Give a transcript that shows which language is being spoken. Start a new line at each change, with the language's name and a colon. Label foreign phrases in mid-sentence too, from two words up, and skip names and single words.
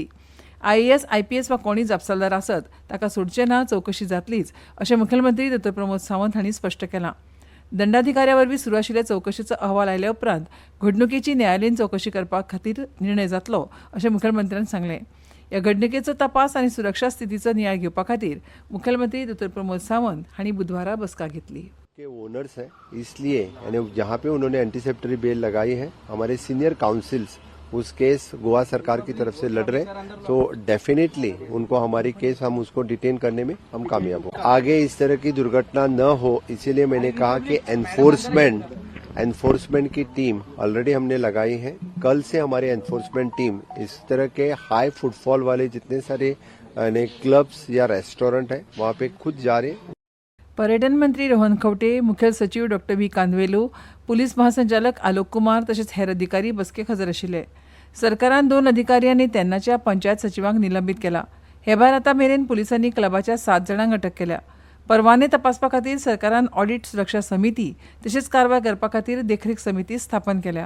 Konkani: IAS, IPS वा कोणूय जापसालदार आसत ताका सोडचें ना, चवकशी जातलीच अशें मुखेलमंत्री दोतोर प्रमोद सावंत हांणी स्पश्ट केलां. दंडाधिकाऱ्या वरवीं सुरू आशिल्ल्या चवकशेचो अहवाल आयल्या उपरांत घडणुकेची न्यायालयीन चवकशी करपा खातीर निर्णय जातलो अशें मुखेलमंत्र्यान सांगलें. ह्या घडणुकेचो तपास आनी सुरक्षा स्थितीचो नियाळ घेवपा खातीर मुखेलमंत्री दोतोर प्रमोद सावंत हांणी बुधवारा बसका घेतली.
Hindi: के ओनर्स हैं, इसलिए यानी जहाँ पे उन्होंने
English: anticipatory bail
Hindi: लगाई है, हमारे
English: senior counsels
Hindi: उस केस गोवा सरकार की तरफ से लड़ रहे, तो डेफिनेटली उनको हमारी केस हम उसको डिटेन करने में हम कामयाब हो. आगे इस तरह की दुर्घटना न हो, इसीलिए मैंने कहा कि एनफोर्समेंट की
English: team already
Hindi: हमने लगाई है. कल से हमारी
English: enforcement team
Hindi: इस तरह के
English: high footfall
Hindi: वाले जितने सारे क्लब्स या रेस्टोरेंट है वहाँ पे खुद जा रहे.
Konkani: पर्यटन मंत्री रोहन खंवटे, मुखेल सचिव डॉ. व्ही. कांदवेलू, पुलीस महासंचालक आलोक कुमार तशेंच हेर अधिकारी बसकेक हजर आशिल्ले. सरकारान 2 अधिकारी आनी तेन्नाच्या पंचायत सचिवांक निलंबीत केला. हे भायर आतां मेरेन पुलिसांनी क्लबाच्या 7 जाणांक अटक केल्या. परवाने तपासपा खातीर सरकारान ऑडिट सुरक्षा समिती तशेंच कारवाय करपा खातीर देखरेख समिती स्थापन केल्या.